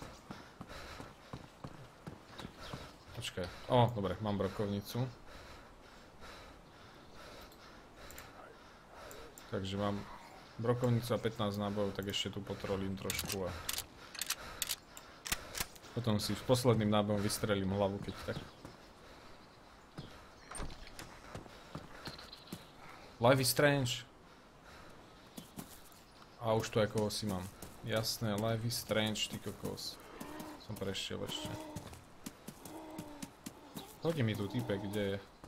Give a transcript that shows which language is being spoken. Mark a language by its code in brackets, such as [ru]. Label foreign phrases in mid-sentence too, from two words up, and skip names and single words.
[sk] Počkaj, dobre, mám brokovnicu. Takže mám brokovnicu a 15 nábojov, tak ešte tu potrolím trošku a... Potom si v posledným nábojom vystrelím hlavu, keď tak. Life is strange. A už tu ako si mám. Jasné, life is strange, ty kokos. Som prešiel ešte. Hodí mi tu typek, kde je.